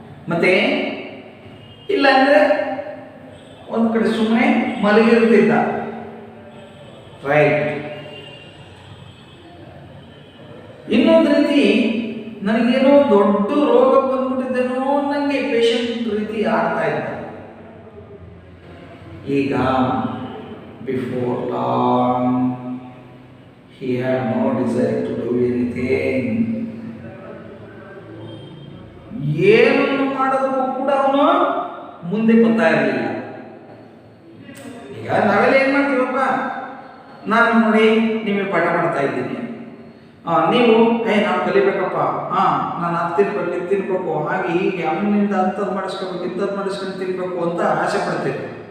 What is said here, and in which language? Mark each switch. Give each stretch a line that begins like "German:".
Kannada: ಮತ್ತೆ ಇಲ್ಲ ಅಂದ್ರೆ ಒಂದು ಕಡೆ ಸುಮ್ಮನೆ ಮಲಗಿರ್ತಿದ್ದ. ರೈಟ್. ಇನ್ನೊಂದು ರೀತಿ ನನಗೇನೋ ದೊಡ್ಡ ರೋಗ ಬಂದ್ಬಿಟ್ಟಿದ್ದೇನೋ ನನಗೆ ಪೇಷಂಟ್ ರೀತಿ ಆಡ್ತಾ ಇದ್ದ.
English: ಈಗ before long he had no desire to do anything.
Kannada: ಏನನ್ನು ಮಾಡೋದಕ್ಕೂ ಕೂಡ ಅವನು ಮುಂದೆ ಬರ್ತಾ ಇರಲಿಲ್ಲ. ಈಗ ನಾವೆಲ್ಲ ಏನ್ ಮಾಡ್ತೀವಪ್ಪ, ನಾನು ನೋಡಿ ನಿಮಗೆ ಪಾಠ ಮಾಡ್ತಾ ಇದ್ದೀನಿ, ನೀವು ನಾನು ಕಲಿಬೇಕಪ್ಪ, ನಾನು ಅದು ತಿನ್ಬೇಕು ಇದು ತಿನ್ಬೇಕು, ಹಾಗೆ ಹೀಗೆ ಅಮ್ಮನಿಂದ ಅಂಥದ್ದು ಮಾಡಿಸ್ಕೋಬೇಕು ಇಂಥದ್ದು ಮಾಡಿಸ್ಕೊಂಡು ತಿನ್ಬೇಕು ಅಂತ ಆಸೆ ಪಡ್ತೀವಿ.